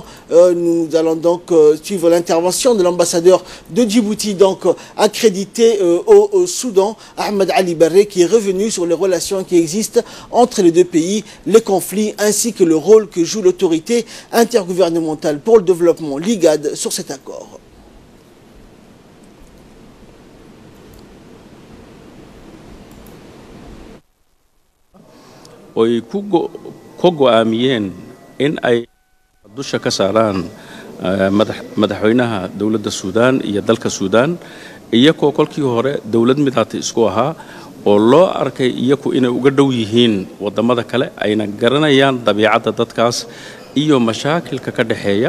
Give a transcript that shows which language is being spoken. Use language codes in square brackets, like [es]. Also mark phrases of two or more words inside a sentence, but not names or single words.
[fr] Nous allons donc suivre l'intervention de l'ambassadeur de Djibouti, donc accrédité au Soudan, Ahmed Ali Barre, qui est revenu sur les relations qui existent entre les deux pays, les conflits ainsi que le rôle que joue l'autorité intergouvernementale pour le développement, l'IGAD, sur cet accord. [so] oy ku go'aamiyeen in ay dusha ka saaraan madaxweynaha dowladda Suudaan iyo dalka Suudaan, iyagoo kolkii hore dowlad midaata isku ahaa oo loo arkay iyagu inay uga dhow yihiin wadamada kale, ayna garanayaan dabiicadda dadkaas iyo mashaakilka ka dhaxeeya.